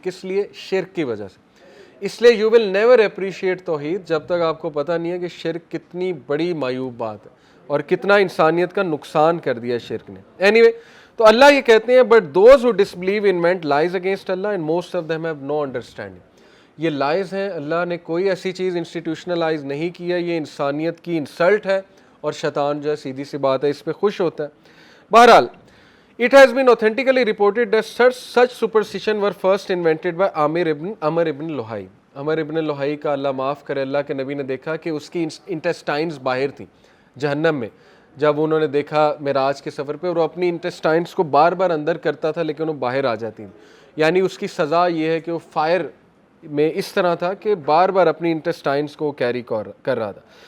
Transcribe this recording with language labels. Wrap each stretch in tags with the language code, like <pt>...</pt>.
<ur>کس لیے؟ شرک کی وجہ سے. اس لیے</ur> <en>you will never appreciate</en> <ur>توحید جب تک آپ کو پتہ نہیں ہے کہ شرک کتنی بڑی معیوب بات ہے اور کتنا انسانیت کا نقصان کر دیا شرک نے.</ur> <en>any</en> <ur>تو اللہ یہ کہتے ہیں</ur> <en>But those who disbelieve invent lies against اللہ and most of them have no understanding.</en> <ur>یہ لائز ہیں, اللہ نے کوئی ایسی چیز انسٹیٹیوشنلائز نہیں کیا, یہ انسانیت کی انسلٹ ہے, اور شیطان جو ہے سیدھی سی بات ہے اس پہ خوش ہوتا ہے.</ur> <en>بہرحال it has been authentically reported that such superstition were first invented by Amr ibn Luhai.</en> <ur>عمر ابن لوہائی کا اللہ معاف کرے, اللہ کے نبی نے دیکھا کہ اس کی انٹسٹائنز باہر تھیں جہنم میں. جب انہوں نے دیکھا معراج کے سفر پہ, اور وہ اپنی انٹسٹائنز کو بار بار اندر کرتا تھا لیکن وہ باہر آ جاتی ہیں. یعنی اس کی سزا یہ ہے کہ وہ فائر میں اس طرح تھا کہ بار بار اپنی انٹسٹائنز کو کیری کر رہا تھا.</ur>